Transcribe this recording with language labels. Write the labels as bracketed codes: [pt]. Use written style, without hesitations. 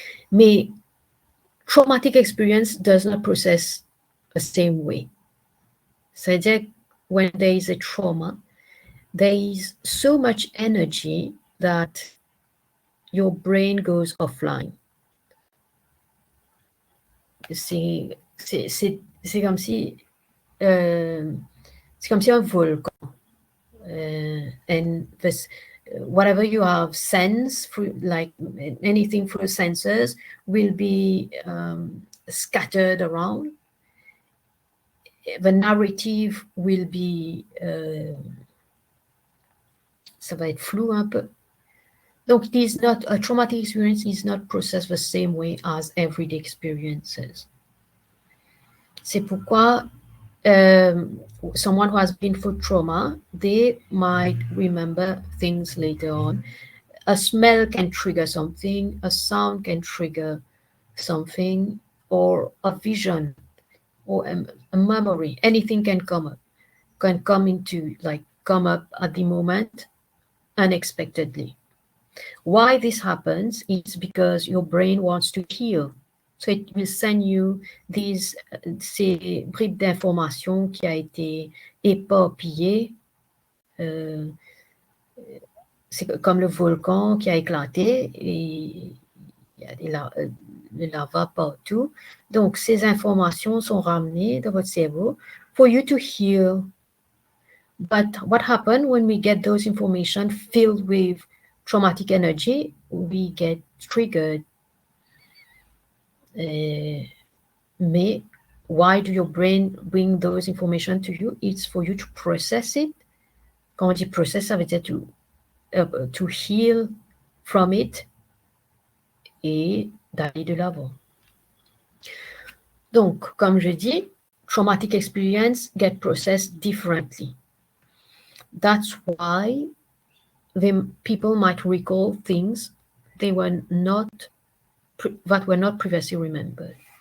[en] Mais traumatic experience does not process the same way. [fr] C'est-à-dire, [en] when there is a trauma, there is so much energy that your brain goes offline. [fr] C'est comme si c'est comme si un volcan. [en] And this, whatever you have sense through, like anything through senses, will be scattered around. The narrative will be, [fr] ça va être flou un peu. [en] Donc, it is not, a traumatic experience is not processed the same way as everyday experiences. [fr] C'est pourquoi [en] someone who has been through trauma, they might remember things later on. A smell can trigger something, a sound can trigger something, or a vision, or a memory. Anything can come up, come up at the moment unexpectedly. Why this happens is because your brain wants to heal. So it will send you [fr] ces bribes d'informations qui a été éparpillé. C'est comme le volcan qui a éclaté et il y a le lava partout. Donc, ces informations sont ramenées dans votre cerveau [en] for you to heal. But what happens when we get those information filled with traumatic energy? We get triggered. Mais why do your brain bring those information to you? It's for you to process it. [fr] Quand on dit process, ça veut dire [en] to heal from it [fr] et d'aller de l'avant. Donc, comme je dis, [en] traumatic experience get processed differently. That's why people might recall things they were not that were not previously remembered.